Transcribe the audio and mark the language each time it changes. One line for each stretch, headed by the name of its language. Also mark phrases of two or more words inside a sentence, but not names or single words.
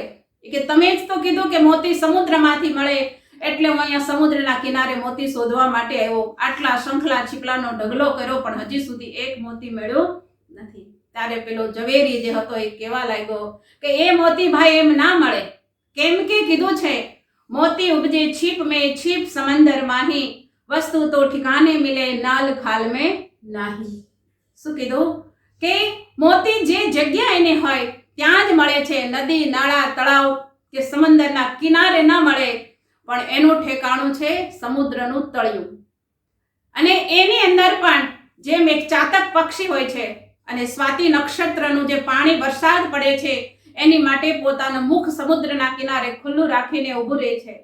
Gujarati: કે તમે જ તો કીધું કે મોતી સમુદ્રમાંથી મળે, એટલે હું અહીંયા સમુદ્રના કિનારે મોતી શોધવા માટે આવ્યો. આટલા શંખલા છીપલાનો ઢગલો કર્યો, પણ હજી સુધી એક મોતી મળ્યો નથી. ત્યારે પેલો ઝવેરી જે હતો એ કેવા લાગ્યો કે એ મોતી ભાઈ એમ ના મળે. કેમ કે કીધું છે
Hindi: मोती उपजे छीप में, છીપ समंदर माही, वस्तु तो ठिकाने मिले, नाल खाल में नाही.
Gujarati: શું કીધું કે મોતી જે જગ્યા એને હોય ત્યાં જ મળે છે. નદી, નાળા, તળાવ કે સમંદરના કિનારે ના મળે, પણ એનું ઠેકાણું છે સમુદ્રનું તળિયું. અને એની અંદર પણ જેમ એક ચાતક પક્ષી હોય છે અને સ્વાતિ નક્ષત્રનું જે પાણી વરસાદ પડે છે એની માટે પોતાનું મુખ સમુદ્રના કિનારે ખુલ્લું રાખીને ઊભું રહે છે.